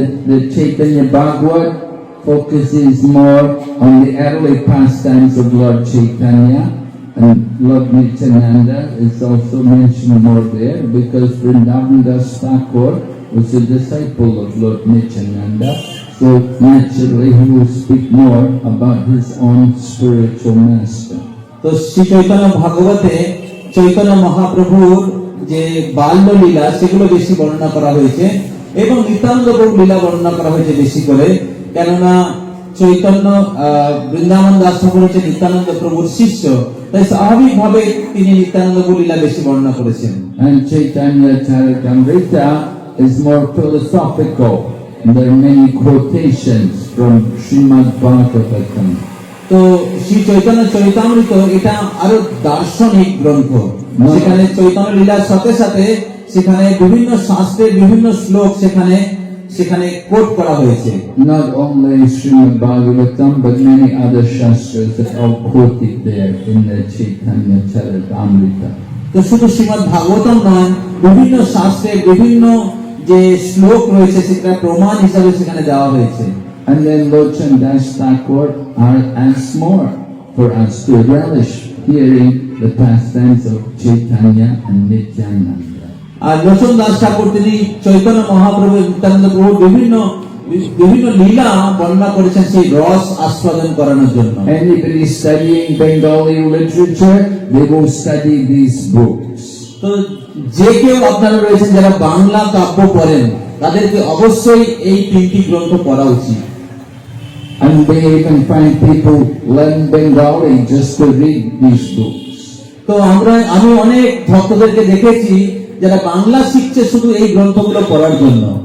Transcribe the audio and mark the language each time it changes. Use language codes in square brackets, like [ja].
[en] The Chaitanya Bhagavat focuses more on the early pastimes of Lord Chaitanya, and Lord Nityananda is also mentioned more there because Vrindavan Das Thakur was a disciple of Lord Nityananda, so naturally he will speak more about his own spiritual master. [bn] তো শ্রী চৈতন্য ভাগবতে চৈতন্য মহাপ্রভুর যে বাল্য লীলা সেগুলো বেশি বর্ণনা করা হয়েছে এবং নিত্যানন্দ প্রভুর লীলা বর্ণনা করা হয়েছে বেশি করে, কেননা চৈতন্য বৃন্দাবন দাস ঠাকুর হচ্ছে নিত্যানন্দ প্রভুর শিষ্য, তাই স্বাভাবিকভাবে তিনি নিত্যানন্দ প্রভুর লীলা বেশি বর্ণনা করেছেন। [en] And Chaitanya Charitamrita is more philosophical, and there are many quotations from Srimad Bhagavatam. [bn] তো শ্রী চৈতন্য চরিতামৃত এটা আরো দার্শনিক গ্রন্থ, সেখানে চৈতন্য লীলার সাথে সাথে সেখানে বিভিন্ন শাস্ত্রের বিভিন্ন শ্লোক সেখানে কোট করা হয়েছে। [en] Not only Srimad Bhagavatam, but many other shastras are all quoted there in the Chaitanya Charitamrita. [bn] তো শুধু শ্রীমদ ভাগবতম নয়, বিভিন্ন শাস্ত্রের বিভিন্ন যে শ্লোক রয়েছে সেটা প্রমাণ হিসাবে সেখানে দেওয়া হয়েছে। [en] And then Lochan Das Thakur asks more for us to relish hearing the pastimes of Chaitanya and Nityananda. [bn] আর লোচন দাস ঠাকুর তিনি চৈতন্য মহাপ্রভু নিত্যানন্দ প্রভুর বিভিন্ন লীলা বর্ণনা করেছেন সেই রস আস্বাদন করানোর জন্য। [en] Anybody studying Bengali literature, they will study these books. [bn] তো যে কেউ আপনারা রয়েছেন যারা বাংলা কাব্য পড়েন তাদেরকে অবশ্যই এই 3টি গ্রন্থ পড়া উচিত। [en] And we even find people learn Bengali just to read these books. [bn] তো আমি অনেক ভক্তদেরকে দেখেছি যারা বাংলা শিখছে শুধু এই গ্রন্থগুলো পড়ার জন্য।